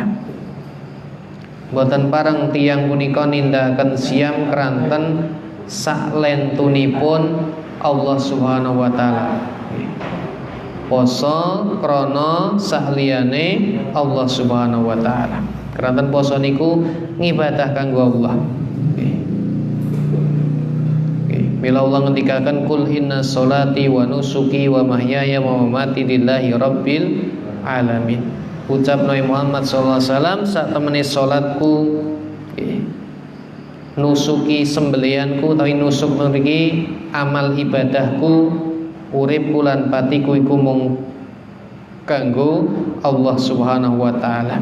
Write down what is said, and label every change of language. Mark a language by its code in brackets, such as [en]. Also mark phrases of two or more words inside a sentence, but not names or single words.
[jv] Boten pareng tiyang punika nindakaken siam keranten saklentunipun Allah [ar] سبحانه وتعالى. [jv] Poso krana sakliyane Allah [ar] سبحانه وتعالى. [jv] Keranten poso niku ngibadah kanggo Allah. Bila Allah ngendikaken [ar] قل إن صلاتي ونسكي ومحياي ومماتي لله رب العالمين. [jv] Ucap Nabi Muhammad [ar] صلى الله عليه وسلم [jv] sak temene salatku, nusuki sembelianku utawi nusuk mriki amal ibadahku, uripku lan patiku iku mung kanggo Allah [ar] سبحانه وتعالى.